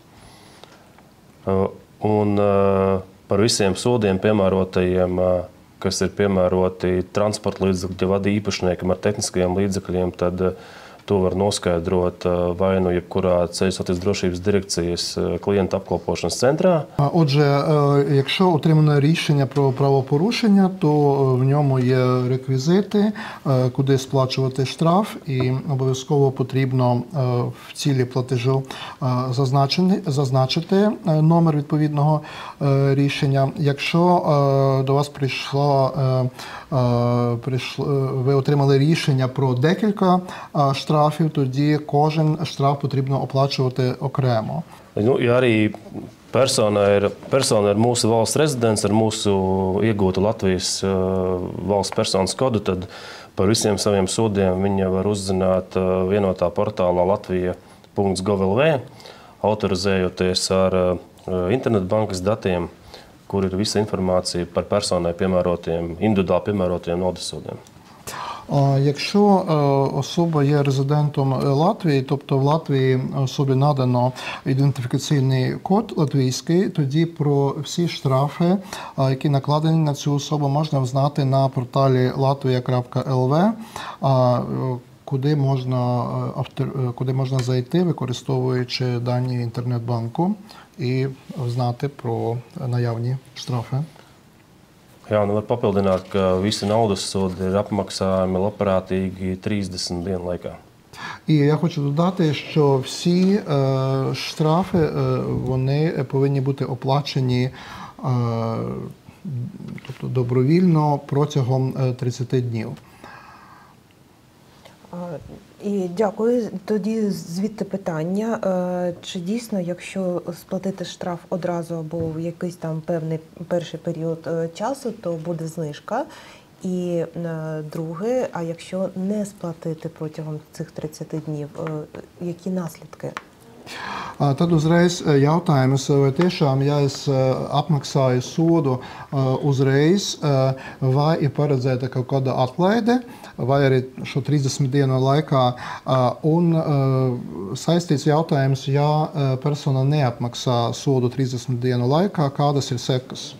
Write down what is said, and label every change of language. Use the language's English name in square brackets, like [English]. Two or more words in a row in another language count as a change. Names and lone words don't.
[Latvian] Un par visiem sodiem piemērotajiem, kas ir piemēroti transporta līdzekļu vada īpašniekam ar tehniskajiem līdzekļiem, tad to var noskaidrot vai nu jebkurā ceļu satiksmes drošības дирекцijas klienta apkalpošanas центрā. [Ukrainian] Отже, якщо отримане рішення про правопорушення, то в ньому є реквізити, куди сплачувати штраф, і обов'язково потрібно в цілі платежу зазначити номер відповідного рішення. Якщо до вас ви отримали рішення про декілька штрафів, тоді кожен штраф потрібно оплачувати окремо. [Latvian] Nu, ja arī persona ir mūsu valsts rezidents ar mūsu iegūtu Latvijas valsts personas kodu, tad par visiem saviem sodiem viņa var uzzināt vienotā portālā latvija.gov.lv, autorizējoties ar internetbankas datiem, kur ir visa informācija par personai piemērotiem, individuāli piemērotiem naudas sodiem. [Ukrainian] Якщо особа є резидентом Латвії, тобто в Латвії особі надано ідентифікаційний код латвійський, тоді про всі штрафи, які накладені на цю особу, можна взнати на порталі latvia.lv, куди можна зайти, використовуючи дані інтернет-банку, і знати про наявні штрафи. [Latvian] Jā, var papildināt, ka visi naudas sodi ir apmaksājami labprātīgi 30 dienu laikā. [Ukrainian] І я хочу додати, що всі штрафи вони повинні бути оплачені тобто добровільно протягом 30 днів. І дякую. Тоді звідти питання, чи дійсно, якщо сплатити штраф одразу або в якийсь там певний перший період часу, то буде знижка? І друге, а якщо не сплатити протягом цих 30 днів, які наслідки? [Latvian] Tad uzreiz jautājums, vai tiešām, ja es apmaksāju sodu uzreiz, vai ir paredzēta kaut kāda atlaide, vai arī šo 30 dienu laikā, un saistīts jautājums, ja persona neapmaksā sodu 30 dienu laikā, kādas ir sekas?